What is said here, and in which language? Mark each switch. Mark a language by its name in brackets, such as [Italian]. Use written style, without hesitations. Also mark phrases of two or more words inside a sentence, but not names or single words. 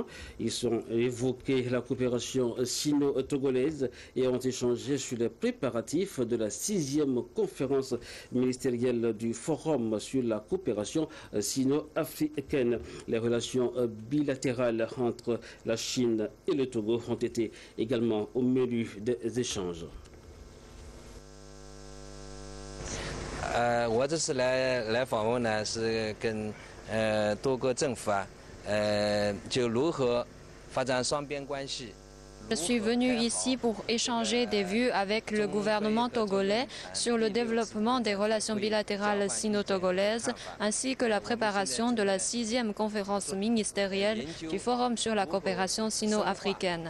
[French] Ils ont évoqué la coopération sino-togolaise et ont échangé sur les préparatifs de la 6e conférence ministérielle du Forum sur la coopération sino-africaine. Les relations bilatérales entre la Chine et le Togo ont été également au menu des échanges. [Chinese] 我这次来访问呢，是跟多个政府就如何发展双边关系。 [French] Je suis venu ici pour échanger des vues avec le gouvernement togolais sur le développement des relations bilatérales sino-togolaises ainsi que la préparation de la 6e conférence ministérielle du Forum sur la coopération sino-africaine.